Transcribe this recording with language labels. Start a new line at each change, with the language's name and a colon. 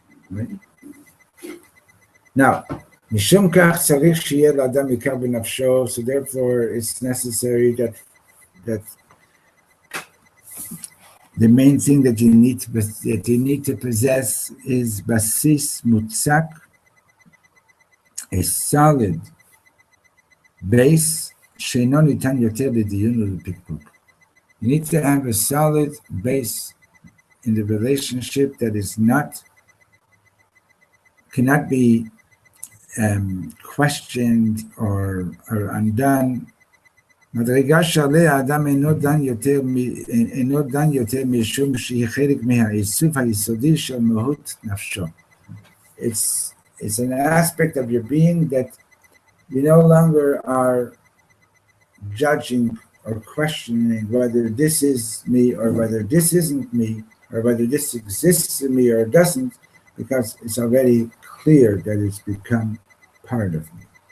English: Right? Now,
Hebrew: משום כך צריך שיהיה לאדם עיקר בנפשו,
English: so therefore it's necessary that the main thing that you need to possess is basis mutzak, a solid base,
Hebrew: שאינו ניתן יותר לדיון ולפקפוק.
English: You need to have a solid base in the relationship that cannot be questioned or undone
Hebrew: מדרגה שעליה האדם אינו דן יותר משום שהיא חלק מהעיצוב היסודי של מהות נפשו.
English: It's an aspect of your being that you no longer are judging or questioning whether this is me or whether this isn't me, or whether this exists in me or doesn't, because it's already clear that it's become part of me.